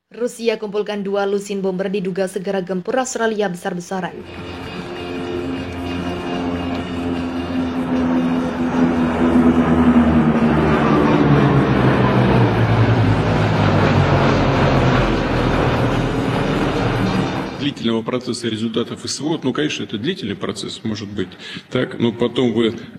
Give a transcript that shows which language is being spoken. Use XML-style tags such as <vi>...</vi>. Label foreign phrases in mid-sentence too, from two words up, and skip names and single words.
<id>Rusia kumpulkan 2 lusin bomber diduga segera gempur Australia besar-besaran.</id> <ru>Длительного процесса результатов СВО, конечно, это длительный процесс, может быть, так, но потом вы,</ru>